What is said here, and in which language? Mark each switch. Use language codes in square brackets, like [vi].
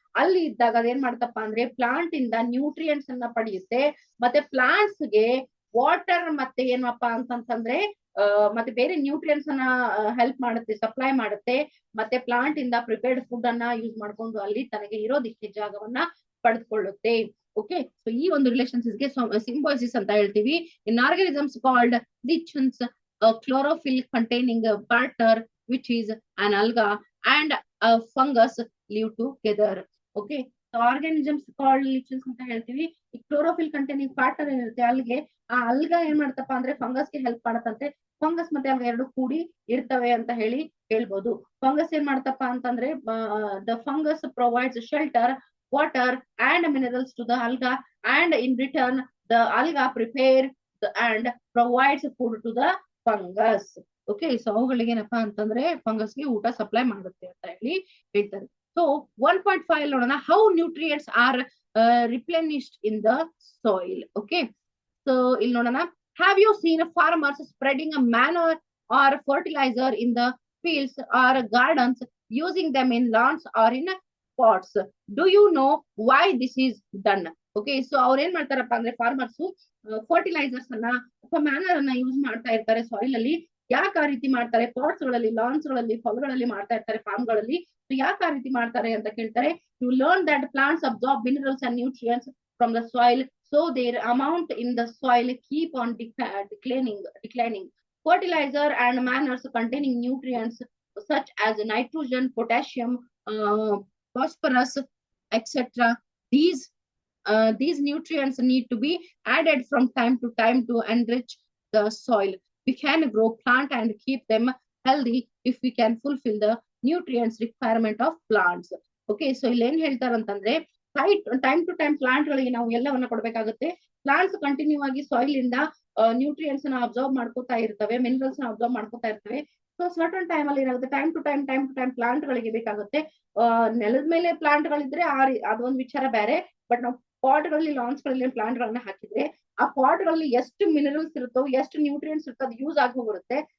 [kn] ಅಲ್ಲಿ ಇದ್ದಾಗ ಅದೇನ್ ಮಾಡ್ತಪ್ಪ ಅಂದ್ರೆ ಪ್ಲಾಂಟ್ ಇಂದ ನ್ಯೂಟ್ರಿಯೆಂಟ್ಸ್ ಅನ್ನ ಪಡೆಯುತ್ತೆ, ಮತ್ತೆ ಪ್ಲಾಂಟ್ಸ್ ಗೆ ವಾಟರ್ ಮತ್ತೆ ಏನಪ್ಪಾ ಅಂತಂದ್ರೆ ಮತ್ತೆ ಬೇರೆ ನ್ಯೂಟ್ರಿಯೆಂಟ್ಸ್ ಅನ್ನ ಹೆಲ್ಪ್ ಮಾಡುತ್ತೆ, ಸಪ್ಲೈ ಮಾಡುತ್ತೆ. ಮತ್ತೆ ಪ್ಲಾಂಟ್ ಇಂದ ಪ್ರಿಪೇರ್ಡ್ ಫುಡ್ ಅನ್ನ ಯೂಸ್ ಮಾಡ್ಕೊಂಡು ಅಲ್ಲಿ ತನಗೆ ಇರೋದಿಕ್ಕೆ ಜಾಗವನ್ನ ಪಡೆದುಕೊಳ್ಳುತ್ತೆ. ಓಕೆ, ಸೊ ಈ ಒಂದು ರಿಲೇಶನ್ಶಿಪ್ ಗೆ ಸಿಂಬಾಯ್ಸಿಸ್ ಅಂತ ಹೇಳ್ತೀವಿ. [en] In organisms called lichens, chlorophyll containing matter which is an alga and a fungus live together. Okay, so organisms called lichens [kn] ಅಂತ ಹೇಳ್ತೀವಿ. ಈ ಕ್ಲೋರೋಫಿಲ್ ಕಂಟೈನಿಂಗ್ ಪ್ಯಾಟರ್ ಏನಿರುತ್ತೆ ಅಲ್ಗೆ, ಆ ಅಲ್ಗಾ ಏನ್ ಮಾಡ್ತಪ್ಪ ಅಂದ್ರೆ ಫಂಗಸ್ ಗೆ ಹೆಲ್ಪ್ ಮಾಡತ್ತಂತೆ. ಫಂಗಸ್ ಮತ್ತೆ ಅಲ್ಗ ಎರಡು ಕೂಡಿ ಇರ್ತವೆ ಅಂತ ಹೇಳಿ ಹೇಳ್ಬೋದು. ಫಂಗಸ್ ಏನ್ ಮಾಡ್ತಪ್ಪ ಅಂತಂದ್ರೆ [en] The fungus provides shelter, water and minerals to the alga, and in return the alga prepare and provides food to the fungus. Okay, so [kn] ಅವುಗಳಿಗೆ ಏನಪ್ಪಾ ಅಂತಂದ್ರೆ ಫಂಗಸ್ ಗೆ ಊಟ ಸಪ್ಲೈ ಮಾಡುತ್ತೆ ಅಂತ ಹೇಳಿ ಹೇಳ್ತಾರೆ. [en] so 1.5 [kn] ನೋಡೋಣ, [en] How nutrients are replenished in the soil. Okay, so [kn] ಇಲ್ಲಿ ನೋಡೋಣ, [en] have you seen farmers spreading a manure or fertilizer in the fields or gardens, using them in lawns or in pots? Do you know why this is done? Okay, so [kn] ಅವ್ರು ಏನ್ ಮಾಡ್ತಾರಪ್ಪ ಅಂದ್ರೆ farmers fertilisers ಅನ್ನ ಅಥವಾ manner ಅನ್ನ use ಮಾಡ್ತಾ ಇರ್ತಾರೆ soil ಅಲ್ಲಿ. ಯಾಕೆ ಆ ರೀತಿ ಮಾಡ್ತಾರೆ? ಪಾಟ್ಸ್ ಗಳಲ್ಲಿ, ಲಾನ್ಸ್ ಗಳಲ್ಲಿ, ಹೊಲಗಳಲ್ಲಿ ಮಾಡ್ತಾ ಇರ್ತಾರೆ, ಫಾರ್ಮ್ ಗಳಲ್ಲಿ. ಸೊ ಯಾಕೆ ಆ ರೀತಿ ಮಾಡ್ತಾರೆ ಅಂತ ಕೇಳ್ತಾರೆ. [en] You learn that plants absorb minerals and nutrients from the soil, so their amount in the soil keep on declining. Fertilizer and manures containing nutrients such as nitrogen, potassium, phosphorus, etc. These nutrients need to be added from time to time to enrich the soil. We can grow plant and keep them healthy if we can fulfill the nutrients requirement of plants. Okay, so [kn] ಇಲ್ಲಿ ಏನ್ ಹೇಳ್ತಾರಂತಂದ್ರೆ time to time plant ಗಳಿಗೆ ನಾವು ಎಲ್ಲವನ್ನ ಕೊಡ್ಬೇಕಾಗುತ್ತೆ. Plants continue ಆಗಿ soil ಇಂದ nutrients ನ observe ಮಾಡ್ಕೋತಾ ಇರ್ತವೆ, ಮಿನರಲ್ಸ್ ನ ಅಬ್ಸರ್ವ್ ಮಾಡ್ಕೋತಾ ಇರ್ತವೆ. ಸೊ ಸರ್ಟನ್ ಟೈಮ್ ಅಲ್ಲಿ ಏನಾಗುತ್ತೆ, ಟೈಮ್ ಟು ಟೈಮ್ ಪ್ಲಾಂಟ್ ಗಳಿಗೆ ಬೇಕಾಗುತ್ತೆ. ನೆಲದ ಮೇಲೆ ಪ್ಲಾಂಟ್ ಗಳಿದ್ರೆ ಅದೊಂದು ವಿಚಾರ ಬೇರೆ. ಬಟ್ ನಾವು ಪಾಟ್ ಗಳಲ್ಲಿ, ಲಾನ್ಸ್ ಗಳಲ್ಲಿ ಪ್ಲಾಂಟ್ ಗಳನ್ನ ಹಾಕಿದ್ರೆ ಆ ಪಾಟ್ ಗಳಲ್ಲಿ ಎಷ್ಟು ಮಿನರಲ್ಸ್ ಇರುತ್ತೋ, ಎಷ್ಟು ನ್ಯೂಟ್ರಿಯೆಂಟ್ಸ್ ಇರುತ್ತೋ ಅದು ಯೂಸ್ ಆಗಿ ಹೋಗಿರುತ್ತೆ.